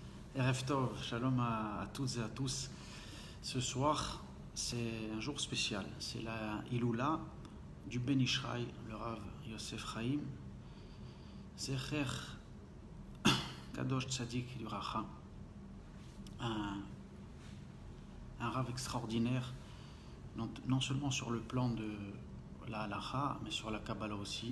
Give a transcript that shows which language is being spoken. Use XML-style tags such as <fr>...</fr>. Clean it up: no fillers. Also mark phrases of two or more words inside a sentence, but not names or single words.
<he>ערב טוב, שלום</he> <fr>à toutes et à tous. Ce soir, c'est un jour spécial. C'est la Iloula du Ben Ishraï, le Rav Yosef Chaim,</fr> <he>זכר קדוש צדיק</he> <fr>du Racha, un Rav extraordinaire, non seulement sur le plan de la halacha, mais sur la Kabbalah aussi.</fr>